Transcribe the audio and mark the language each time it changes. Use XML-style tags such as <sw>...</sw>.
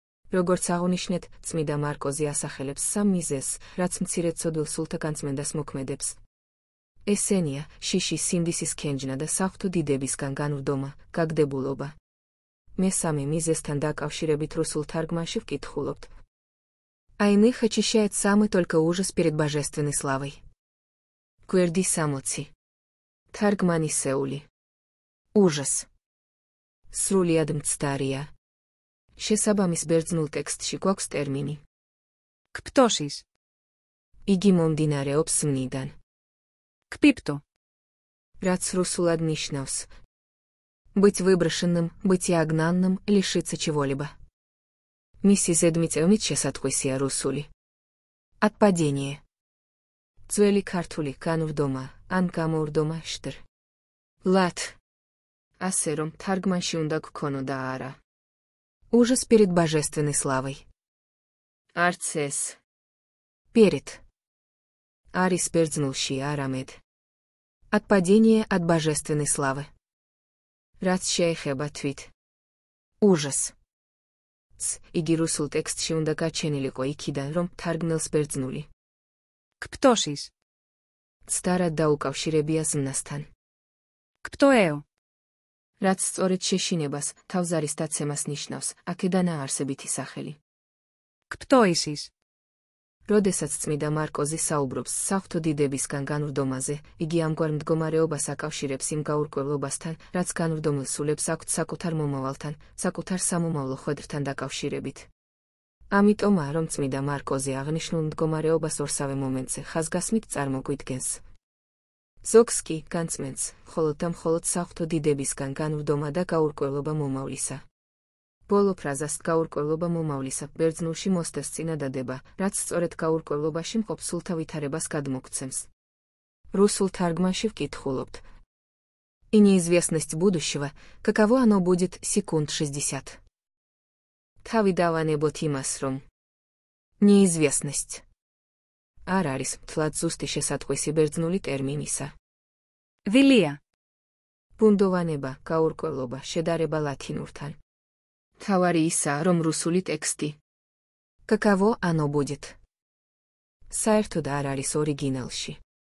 <ka>როგორც აღნიშნეთ, წმიდა მარკოზი ასახელებს სამ მიზეზს, რაც მცირეწოდვილ სულთა განწმენდას მოქმედებს. ესენია: შიში, სინდისის ქენჯნა და საღვთო დიდებისგან განვრდომა, გაგდებულობა. მესამე მიზეზთან დაკავშირებით რუსულ თარგმანში ვკითხულობთ.</ka> <ru>А иных очищает самый только ужас перед божественной славой.</ru> <ka>Გვერდი 60. თარგმანისეული. ужас. სრულიად მცდარია. შესაბამის ბერძნულ ტექსტში გვაქვს ტერმინი.</ka> <el>Κπτώσεις.</el> <ka>იგი მომდინარეობს მნიდან.</ka> <el>Кпίπτω.</el> <ka>რაც რუსულად ნიშნავს</ka> <ru>быть выброшенным, быть изгнанным, лишиться чего-либо.</ru> <ka>მისი ზედმიწევნით შესატყვისია რუსული.</ka> <ru>Отпадение.</ru> <ka>ძველი ქართული განვრდომა, ან გამოვრდომა შტრ. ლათ. ასე რომ თარგმანში უნდა გქონოდა არა.</ka> <ru>Ужас перед божественной славой.</ru> <ka>არც ეს. Перед. არის ბერძნულში არამედ.</ka> <ru>Отпадение от божественной славы.</ru> <ka>რაც შეეხება თვით. ужас. იგი რუსულ ტექსტში უნდა გაჩენილიყო იქიდან, რომ თარგმნელს ბერძნული.</ka> <el>Κπτώσεις.</el> <ka>ცდარად დაუკავშირებია ზმნასთან.</ka> <el>Κπτოέω.</el> <ka>რაც სწორედ შეშინებას, თავზარის დაცემას ნიშნავს, აქედანაა არსებითი სახელი.</ka> <el>Κπτόησης.</el> <ka>როდესაც წმიდა მარკოზი საუბრობს საღვთო დიდებისგან განვრდომაზე, იგი ამგვარ მდგომარეობას აკავშირებს იმ გაურკვევლობასთან, რაც განვრდომილ სულებს აქვთ საკუთარ მომავალთან, საკუთარ სამომავლო ხვედრთან დაკავშირებით. ამიტომაა, რომ წმიდა მარკოზი აღნიშნულ მდგომარეობას ორსავე მომენტზე ხაზგასმით წარმოგვიდგენს. ზოგს კი განწმენს, მხოლოდ და მხოლოდ საღვთო დიდებისგან განვრდომა და გაურკვევლობა მომავლისა. ბოლო ფრაზას გაურკვევლობა მომავლისა ბერძნულში მოსდევს წინადადება, რაც სწორედ გაურკვევლობაში მყოფ სულთა ვითარებას გადმოგცემს. რუსულ თარგმანში ვკითხულობთ.</ka> <ru>И неизвестность будущего, каково оно будет секунд 60.</ru> <ka>თავი დავანებოთ იმას, რომ неизвестность არ არის მთლად ზუსტი შესატყვისი ბერძნული ტერმინისა.</ka> <el>Δειλία.</el> <ka>ბუნდოვანება, გაურკვევლობა, შედარება ლათინურთან. თავარი ისაა, რომ რუსული ტექსტი</ka> <ru>каково оно будет</ru> <ka>საერთოდ არ არის ორიგინალში.</ka>